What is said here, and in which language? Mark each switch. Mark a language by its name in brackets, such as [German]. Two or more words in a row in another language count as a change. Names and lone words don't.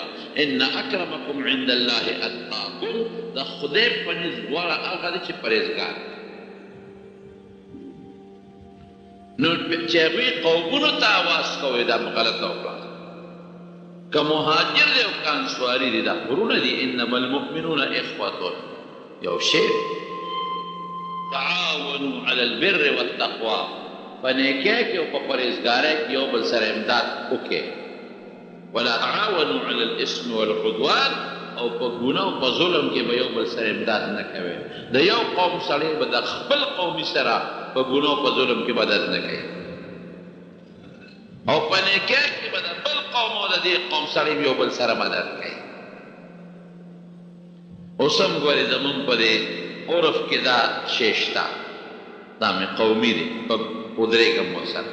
[Arabic] ان اکرمکم عند الله اتقاکم، [Pashto] د خدای په نزد غوره هغه دی چې پرهیزګار. نو چې هغوی قومونو ته آواز کوئ دا غلطه وکړه. که مهاجر دی او که انصاري دی، دا غرونه دي. [Arabic] انما المؤمنون اخوة، [Pashto] یو شعر [Arabic] تعاونوا على البر والتقوى، [Pashto] په نیکۍ کې او په پرهیزګارۍ کې یو بل سره امداد وکړئ. [Arabic] ولا تعاونوا على الاثم والعدوان، [Pashto] او په ګناه او په ظلم کې به یو بل سره امداد نه کوئ. د یو قوم سړی به د خپل قومي سره په ګناه په ظلم کې مدد نه کوي، او په نیکۍ کې به د بل قوم او د دې قوم سړی یو بل سره مدد کوي. اوس هم ګورې زمونږ په دې عرف کې دا شی شته، دا مې قومي دی، په ودرېږم ورسره.